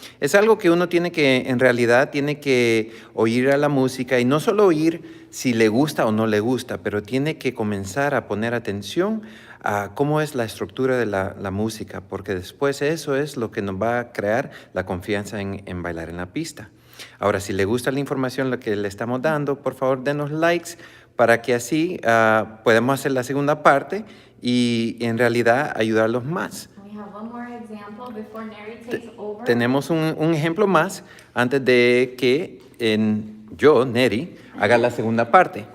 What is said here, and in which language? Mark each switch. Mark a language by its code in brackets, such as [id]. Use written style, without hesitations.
[es] Es algo que uno tiene que oír a la música, y no solo oír si le gusta o no le gusta, pero tiene que comenzar a poner atención a cómo es la estructura de la música, porque después eso es lo que nos va a crear la confianza en bailar en la pista. Ahora, si le gusta la información lo que le estamos dando, por favor denos likes para que así podamos hacer la segunda parte y en realidad ayudarlos más. [en] We have one more example before Nery takes over. [es] Tenemos un ejemplo más antes de que yo, Nery, haga la segunda parte.